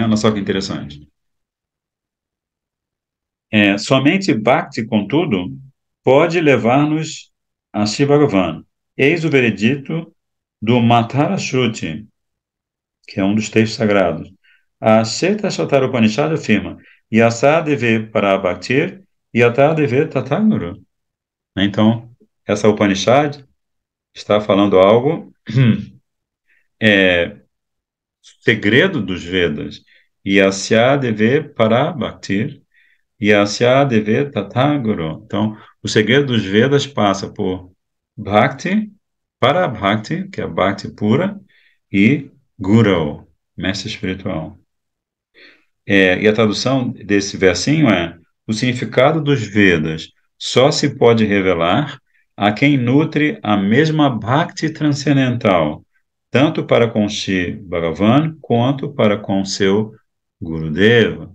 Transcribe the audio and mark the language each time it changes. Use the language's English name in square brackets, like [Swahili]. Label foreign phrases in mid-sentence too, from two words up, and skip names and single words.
[Portuguese] Olha só que interessante. Somente Bhakti, contudo, pode levar-nos a Shiva Bhagavan. Eis o veredito do Matara Shruti, que é um dos textos sagrados. A Sheta Shatara Upanishad afirma [Sanskrit] यस देवे पर भक्तिर्, यत देवे तटगुरु. [Portuguese] Então, essa Upanishad está falando algo segredo dos Vedas. [Sanskrit] यस्य देवे पर भक्तिर्, यस्य देवे तटगुरु. [Portuguese] Então, o segredo dos Vedas passa por Bhakti, para Bhakti, que é Bhakti pura, e Guru, mestre espiritual. E a tradução desse versinho é: o significado dos Vedas só se pode revelar a quem nutre a mesma Bhakti transcendental, tanto para com Shri Bhagavan quanto para com seu Gurudeva.